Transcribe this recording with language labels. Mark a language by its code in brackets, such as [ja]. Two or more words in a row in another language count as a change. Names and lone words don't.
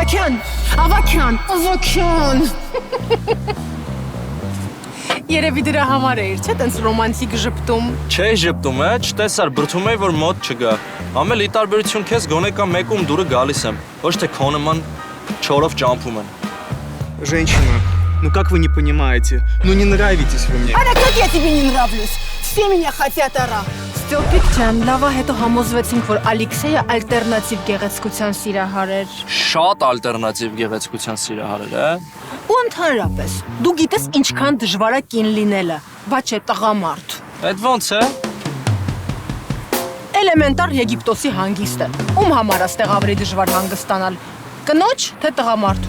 [hy] Ավաքյան։ Երևի դրա համար էր, չէ՞ տենց ռոմանտիկ ժպտում։ Չէ ժպտում է, չտեսար, բրդում էի, որ մոտ չգա։ Ամել ի տարբերություն քեզ գոնե կա մեկում դուրը գալիս եմ, ոչ թե քո նման չորով ճամփում են։ [ru] Женщина, ну как вы не понимаете? Ну не нравитесь вы мне. [hy] Արա [ru] как я тебе не нравлюсь? Все меня хотят [hy] արա։ Ստյոպիկ ջան, լավա հետո համոզվեցինք, որ Ալեքսեյը ալտերնատիվ գեղեցկության սիրահար էր։ Շատ ալտերնատիվ գեղեցկության սիրահար էր, Ու ընդհանրապես, դու գիտես ինչքան դժվար է կին լինելը, բայց չէ տղամարդ։ Այդ ոնց է։ Էլեմենտար Եգիպտոսի հանգիստը։ Ում համար է ստեղ ավելի դժվար հանգստանալ։ Կնոջ, թե տղամարդու։